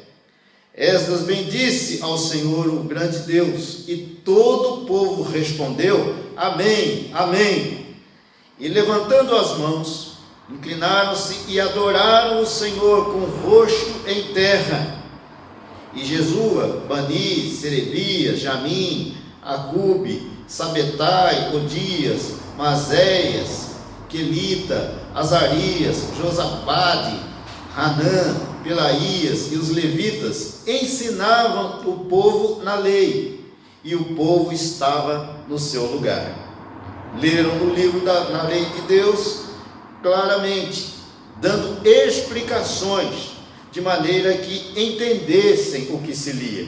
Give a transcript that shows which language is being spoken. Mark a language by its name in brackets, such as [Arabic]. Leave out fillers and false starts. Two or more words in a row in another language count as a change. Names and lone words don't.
[Portuguese] Esdras bendisse ao Senhor, o grande Deus, e todo o povo respondeu: Amém, Amém. E levantando as mãos, inclinaram-se e adoraram o Senhor com o rosto em terra. E Jesua, Bani, Serebias, Jamim, Acube, Sabetai, Odias, Mazéias, Quelita, Azarias, Josabade, Hanã, Pelaías e os levitas ensinavam o povo na lei, e o povo estava no seu lugar. Leram no livro na lei de Deus claramente, dando explicações, de maneira que entendessem o que se lia.